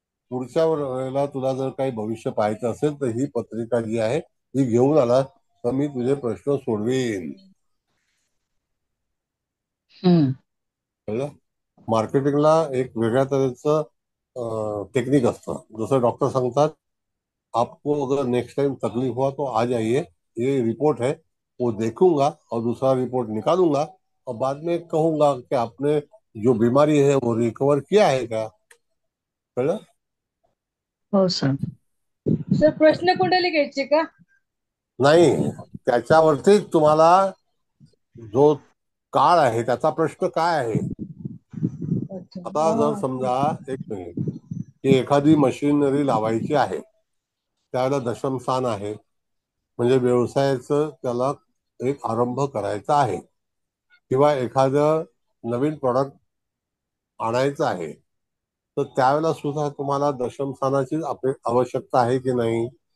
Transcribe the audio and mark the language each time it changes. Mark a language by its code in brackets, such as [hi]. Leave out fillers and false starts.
[mr] पुढच्या वेळेला तुला जर काही भविष्य पाहायचं असेल तर ही पत्रिका जी आहे ही घेऊन आला तर मी तुझे प्रश्न सोडवेन. कळलं? मार्केटिंगला एक वेगळ्या तऱ्हेचं टेक्निक असतं. जसं डॉक्टर सांगतात, [hi] आपको अगर नेक्स्ट टाइम तकलीफ हुआ तो आ जाइए, ये रिपोर्ट है, वो देखूंगा और दूसरा रिपोर्ट निकालूंगा और बाद में कहूंगा कि आपने जो बीमारी है वो रिकवर किया है क्या. [mr] कळलं? हो सर. सर प्रश्न कुंडली घ्यायची का? नाही, त्याच्यावरतीच तुम्हाला जो काळ आहे त्याचा प्रश्न काय आहे. आता जर समजा एक मिनिट की एखादी मशिनरी लावायची आहे, त्याला दशम स्थान आहे, म्हणजे व्यवसायाचं त्याला एक आरंभ करायचा आहे किंवा एखादं नवीन प्रॉडक्ट आणायचं आहे, तर त्यावेळेला सुद्धा तुम्हाला दशम स्थानाची आवश्यकता आहे की नाही?